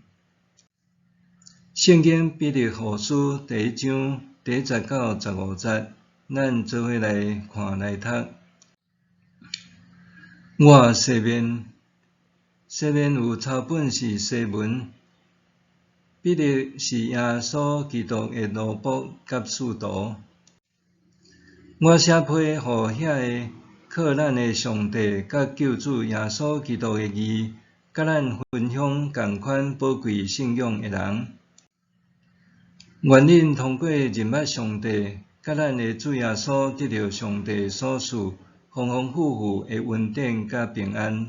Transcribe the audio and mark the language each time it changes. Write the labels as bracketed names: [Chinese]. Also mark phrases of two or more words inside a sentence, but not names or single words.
[Min Nan Chinese] 圣经彼得后书第1章第10到15节，咱做伙来看来读。我西面有抄本是西文。彼得是耶稣基督的奴仆甲使徒。我写批予遐个靠咱的上帝甲救主耶稣基督的义，甲咱分享同款宝贵信仰的人。愿恁通过认捌上帝，甲咱的主耶稣得到上帝所赐丰丰富富的恩典甲平安。